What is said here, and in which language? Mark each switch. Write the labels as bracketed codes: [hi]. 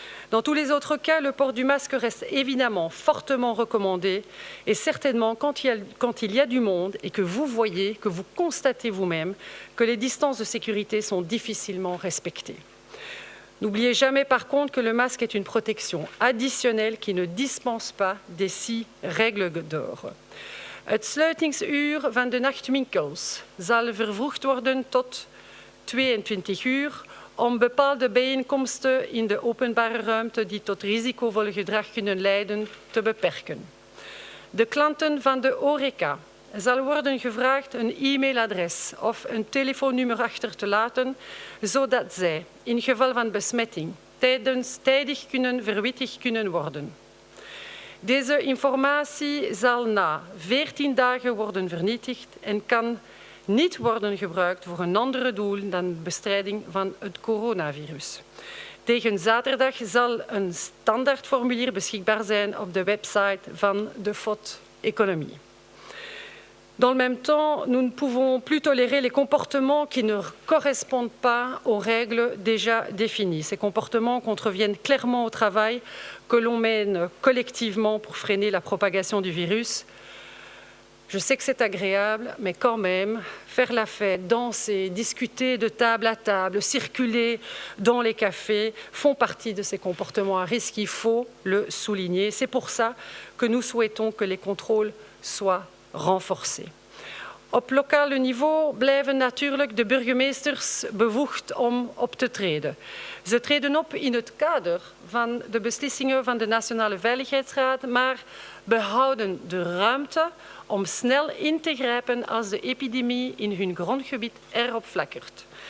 [fr] Dans tous les autres cas, le port du masque reste évidemment fortement recommandé et certainement quand il y a du monde et que vous voyez, que vous constatez vous-même que les distances de sécurité sont difficilement respectées. N'oubliez jamais par contre que le masque est une protection additionnelle qui ne dispense pas des 6 règles d'or. [nl] Het sluitingsuur van de nachtwinkels zal vervroegd worden tot 22 uur om bepaalde bijeenkomsten in de openbare ruimte die tot risicovol gedrag kunnen leiden te beperken. De klanten van de horeca zal worden gevraagd een e-mailadres of een telefoonnummer achter te laten, zodat zij in geval van besmetting tijdig verwittigd kunnen worden. Deze informatie zal na 14 dagen worden vernietigd en kan niet worden gebruikt voor een ander doel dan bestrijding van het coronavirus. Tegen zaterdag zal een standaardformulier beschikbaar zijn op de website van de FOD-economie. [fr] Dans le même temps, nous ne pouvons plus tolérer les comportements qui ne correspondent pas aux règles déjà définies. Ces comportements contreviennent clairement au travail que l'on mène collectivement pour freiner la propagation du virus. Je sais que c'est agréable, mais quand même, faire la fête, danser, discuter de table à table, circuler dans les cafés font partie de ces comportements à risque. Il faut le souligner. C'est pour ça que nous souhaitons que les contrôles soient renforcés. [nl] Op lokaal niveau blijven natuurlijk de burgemeesters bevoegd om op te treden. Ze treden op in het kader van de beslissingen van de Nationale Veiligheidsraad, maar behouden de ruimte om snel in te grijpen als de epidemie in hun grondgebied erop flakkert.